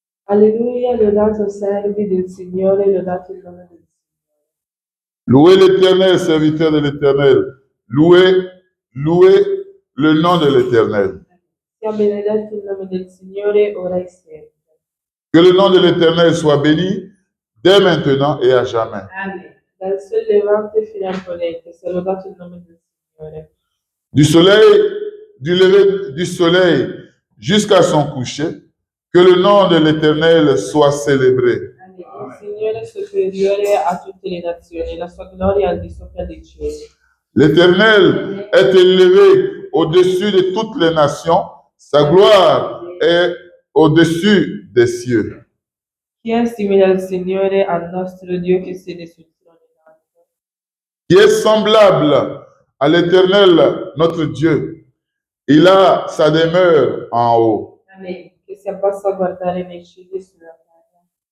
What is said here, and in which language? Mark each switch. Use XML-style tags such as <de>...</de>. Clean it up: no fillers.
<it>Alleluia, lodato servi del Signore, lodato il nome del Signore.</it> <fr>Louez l'Éternel, serviteur de l'Éternel. Louez le nom de l'Éternel.</fr> <it>Sia benedetto il nome del Signore, ora e sempre.</it> <fr>Que le nom de l'Éternel soit béni dès maintenant et à jamais. Amen.</fr> <it>Dal sol levante fino al ponente, sia lodato il nome del Signore.</it> <fr>Du soleil, du lever du soleil jusqu'à son coucher, que le nom de l'Éternel soit célébré.</fr> <it>Il Signore è superiore a tutte le nazioni, la sua gloria è al di sopra dei cieli.</it> <fr>L'Éternel est élevé au-dessus de toutes les nations, sa gloire est au-dessus des cieux.</fr> <it>Chi è simile al Signore, al nostro Dio che siede sul trono in alto?</it> <fr>Qui est semblable à l'Éternel, notre Dieu. Il a sa demeure en haut. Amen.</fr> <it>Che si abbassa a guardare nei cieli e sulla terra.</it>